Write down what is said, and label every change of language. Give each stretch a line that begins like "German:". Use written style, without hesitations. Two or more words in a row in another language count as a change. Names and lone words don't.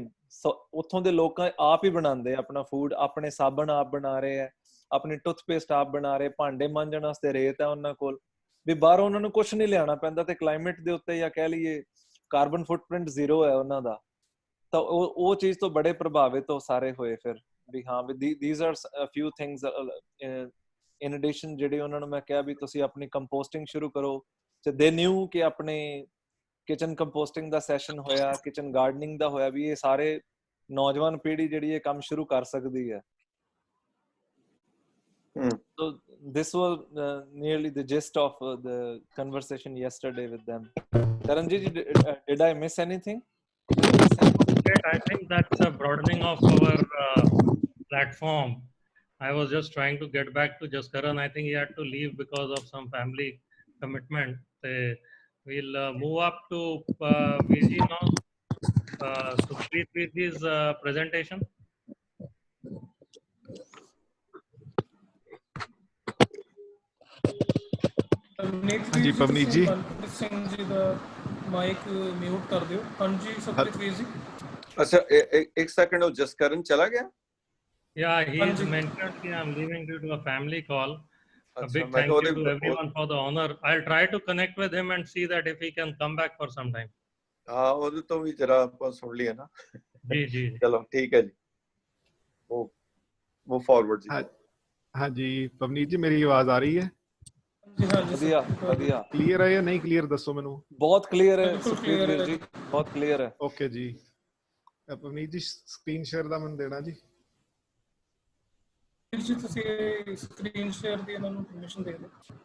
Punjabi: ਸੋ ਉੱਥੋਂ ਦੇ ਲੋਕ ਆਪ ਹੀ ਬਣਾਉਂਦੇ ਆਪਣਾ ਫੂਡ, ਆਪਣੇ ਸਾਬਣ ਆਪ ਬਣਾ ਰਹੇ ਹੈ, ਆਪਣੀ ਟੁੱਥਪੇਸਟ ਆਪ ਬਣਾ ਰਹੇ, ਭਾਂਡੇ ਮਾਂਜਣ ਵਾਸਤੇ ਰੇਤ ਹੈ ਉਹਨਾਂ ਕੋਲ, ਵੀ ਬਾਹਰੋਂ ਉਹਨਾਂ ਨੂੰ ਕੁਛ ਨਹੀਂ ਲਿਆਉਣਾ ਪੈਂਦਾ। ਤੇ ਕਲਾਈਮੇਟ ਦੇ ਉੱਤੇ ਜਾਂ ਕਹਿ ਲਈਏ
English: carbon footprint
Punjabi: 0 ਹੈ ਉਹਨਾਂ ਦਾ। ਤਾਂ ਉਹ ਚੀਜ਼ ਤੋਂ ਬੜੇ ਪ੍ਰਭਾਵਿਤ ਉਹ ਸਾਰੇ ਹੋਏ ਫਿਰ ਵੀ ਹਾਂ ਵੀ
English: these are a few things in addition
Punjabi: ਜਿਹੜੇ ਉਹਨਾਂ ਨੂੰ ਮੈਂ ਕਿਹਾ ਵੀ ਤੁਸੀਂ ਆਪਣੀ ਕੰਪੋਸਟਿੰਗ ਸ਼ੁਰੂ ਕਰੋ। ਤੇ
English: they knew
Punjabi: ਕਿ ਆਪਣੇ
English: kitchen composting
Punjabi: ਦਾ ਸੈਸ਼ਨ ਹੋਇਆ,
English: kitchen gardening
Punjabi: ਦਾ ਹੋਇਆ, ਵੀ ਇਹ ਸਾਰੇ ਨੌਜਵਾਨ ਪੀੜ੍ਹੀ ਜਿਹੜੀ ਇਹ ਕੰਮ ਸ਼ੁਰੂ ਕਰ ਸਕਦੀ ਹੈ।
English: So this was nearly the gist of the conversation yesterday with them. Karanjit, did I miss anything? Great. I think that's a broadening of our platform. I was just trying to get back to Jaskaran. I think he had to leave because of some family commitment. We'll move up to VG now. Sukhpreet VG's presentation.
Punjabi: ਹਾਂਜੀ ਪਵਨੀਤ ਜੀ। ਮਨਪ੍ਰੀਤ ਸਿੰਘ ਜੀ ਦਾ ਮਾਈਕ ਮਿਊਟ ਕਰ ਦਿਓ। ਹਾਂਜੀ ਸੁਖਪ੍ਰੀਤ ਵੀਰ ਜੀ।
Hindi: अच्छा एक सेकंड, वो जसकरण चला गया?
English: Yeah, he's mentioned that I'm leaving due to a family call. A
Hindi: अच्छा,
English: big
Hindi: मैं
English: thank
Hindi: तो
English: you to everyone for the honor. I'll try to connect with him and see that if he can come back for some time.
Hindi: हाँ, वो तो भी जरा अपन सुन लिया ना। जी जी। चलो ठीक है जी, वो फॉरवर्ड जी। हाँ जी
Punjabi: ਪਵਨੀਤ ਜੀ, ਮੇਰੀ ਆਵਾਜ਼ ਆ ਰਹੀ ਹੈ? ਵਧੀਆ ਵਧੀਆ। ਕਲੀਅਰ ਹੈ ਜਾਂ ਨਹੀਂ ਕਲੀਅਰ ਦੱਸੋ ਮੈਨੂੰ। ਬਹੁਤ ਕਲੀਅਰ ਹੈ ਸੁਖਪ੍ਰੀਤ ਵੀਰ ਜੀ, ਬਹੁਤ ਕਲੀਅਰ ਹੈ। ਓਕੇ ਜੀ, ਪਵਨੀਤ ਜੀ
English: screen share
Punjabi: ਦਾ ਮੈਨੂੰ ਦੇਣਾ ਜੀ। ਵੀਰ ਜੀ ਤੁਸੀਂ
English: screen share
Punjabi: ਦੀ ਇਹਨਾਂ ਨੂੰ ਪਰਮਿਸ਼ਨ ਦੇ ਦਿਓ।